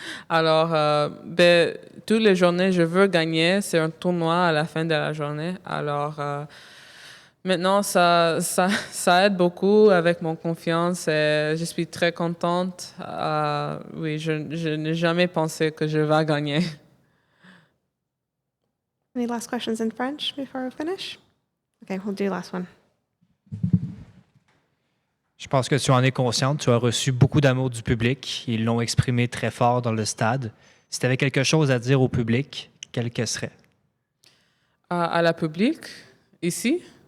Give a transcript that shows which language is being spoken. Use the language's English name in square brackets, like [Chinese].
[French] Alors, toutes les journées, je veux gagner. C'est un tournoi à la fin de la journée. Alors, maintenant, ça aide beaucoup avec mon confiance et je suis très contente. Oui, je n'ai jamais pensé que je vais gagner. [English] Any last questions in French before we finish? Okay, we'll do the last one. [French] Je pense que tu en es consciente. Tu as reçu beaucoup d'amour du public. Ils l'ont exprimé très fort dans le stade. Si tu avais quelque chose à dire au public, quel que serait? À la public, ici?